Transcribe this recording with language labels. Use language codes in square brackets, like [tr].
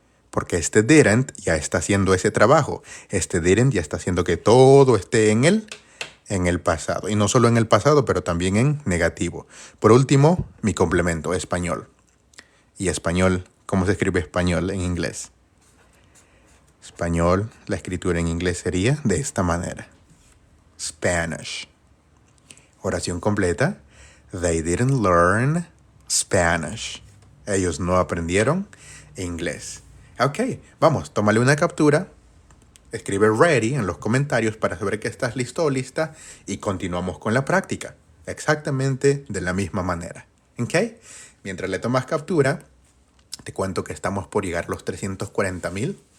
[es] Porque este didn't ya está haciendo ese trabajo. Este didn't ya está haciendo que todo esté en el pasado. Y no solo en el pasado, pero también en negativo. Por último, mi complemento, español. Y español, ¿cómo se escribe español en inglés? Español, la escritura en inglés sería de esta manera. Spanish. Oración completa. [en] They didn't learn Spanish. [es] Ellos no aprendieron inglés. Ok, vamos, tómale una captura. Escribe ready en los comentarios para saber que estás listo o lista y continuamos con la práctica. Exactamente de la misma manera. ¿Ok? Mientras le tomas captura, te cuento que estamos por llegar a los 340.000.